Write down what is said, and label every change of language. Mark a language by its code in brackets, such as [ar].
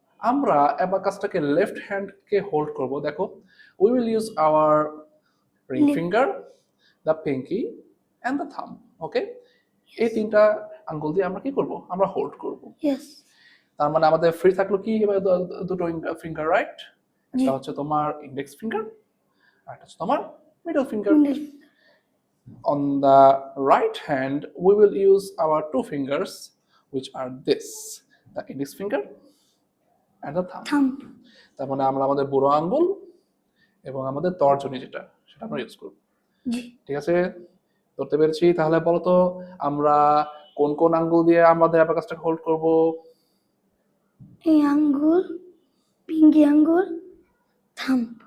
[bn] আমরা অ্যাবাকাসটাকে left হ্যান্ডকে hold করব। [en] দেখো, we will use our ring finger, the pinky and the thumb. [bn] ওকে, এই তিনটা আঙ্গুল দিয়ে আমরা কি করব, আমরা হোল্ড করব। [en] Yes. [bn] তার মানে আমাদের ফ্রি থাকলো কি দুটো ফিঙ্গার, রাইট? জি একটা হচ্ছে তোমার ইন্ডেক্স ফিঙ্গার আর একটা হচ্ছে তোমার middle finger. [en] On the right hand we will use our two fingers, which are this, the index finger and the thumb. থাম। [bn] তার মানে আমরা আমাদের বুড়ো আঙ্গুল এবং আমাদের তর্জনী যেটা, সেটা আমরা ইউজ করব। জি ঠিক আছে, ধরতে পেরেছি। তাহলে বলো তো আমরা কোন কোন আঙ্গুল দিয়ে আমাদের অ্যাবাকাসটাকে হোল্ড করব? এই আঙ্গুল, পিঙ্কি আঙ্গুল, থাম।